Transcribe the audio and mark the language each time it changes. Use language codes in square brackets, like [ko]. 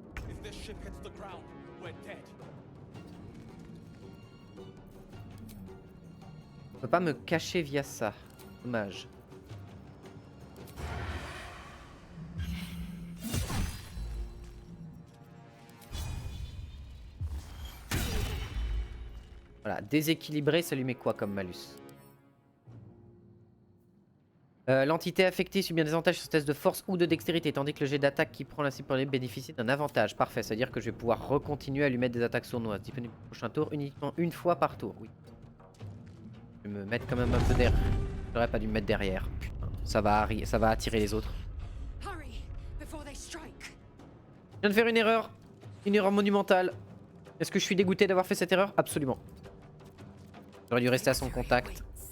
[en] If this ship hits the ground, we're dead. [fr] Je peux pas me cacher via ça. Dommage. Voilà, déséquilibré, ça lui met quoi comme malus? L'entité affectée subit un désavantage sur ce test de force ou de dextérité, tandis que le jet d'attaque qui prend la cible pour les bénéficie d'un avantage. Parfait, c'est-à-dire que je vais pouvoir recontinuer à lui mettre des attaques sournoises. Disponible au prochain tour, uniquement une fois par tour. Oui. Je vais me mettre quand même un peu derrière. J'aurais pas dû me mettre derrière. Putain, ça va attirer les autres. [en] Hurry before they strike. [fr] Je viens de faire une erreur monumentale. Est-ce que je suis dégoûté d'avoir fait cette erreur? Absolument. J'aurais dû rester à son contact.